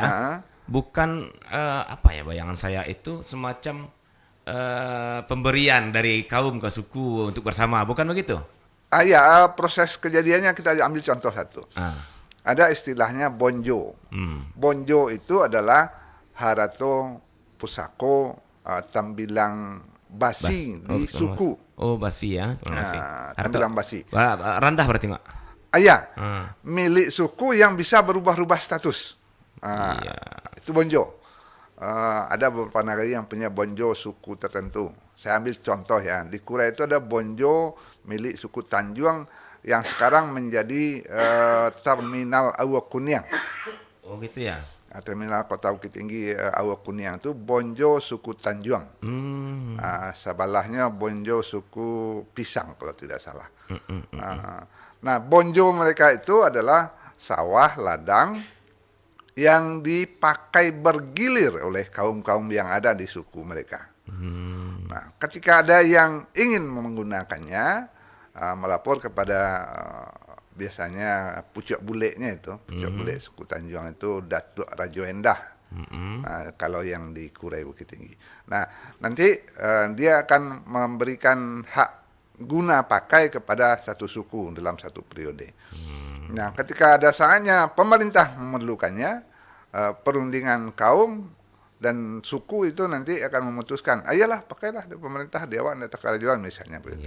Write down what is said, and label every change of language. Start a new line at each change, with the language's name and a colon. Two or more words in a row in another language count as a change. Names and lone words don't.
Indonesian: Bukan bayangan saya itu semacam pemberian dari kaum ke suku untuk bersama, bukan begitu? Proses kejadiannya kita ambil contoh satu. Ada istilahnya bonjo. Bonjo itu adalah
Minangkabau: harato pusako tambilang basi
Indonesian: di suku. Oh, basi ya.
Minangkabau: Tambilang basi.
Indonesian: Rendah berarti, Mak. Milik suku yang bisa berubah-ubah status. Itu bonjo. Ada beberapa negari yang punya bonjo suku tertentu. Saya ambil contoh ya. Di Kura itu ada bonjo milik suku Tanjung yang sekarang menjadi terminal Awak Kuniang. Oh gitu ya. Terminal Kota Bukit Tinggi Awak Kuniang itu Bonjo suku Tanjuang. Sebelahnya Bonjo suku Pisang kalau tidak salah. Nah, bonjo mereka itu adalah sawah ladang yang dipakai bergilir oleh kaum-kaum yang ada di suku mereka. Nah, ketika ada yang ingin menggunakannya, melapor kepada biasanya
Minangkabau: pucuk buleknya
Indonesian: itu,
Minangkabau: pucuk bulek
Indonesian: suku Tanjuang itu Datuk Rajo Endah. Nah, kalau yang di Kurai Bukit Tinggi. Nah, nanti dia akan memberikan hak guna pakai kepada satu suku dalam satu periode. Nah, ketika ada saatnya pemerintah memerlukannya, perundingan kaum dan suku itu nanti akan memutuskan, ayolah pakailah di pemerintah di awak ndak kerajaan misalnya begitu.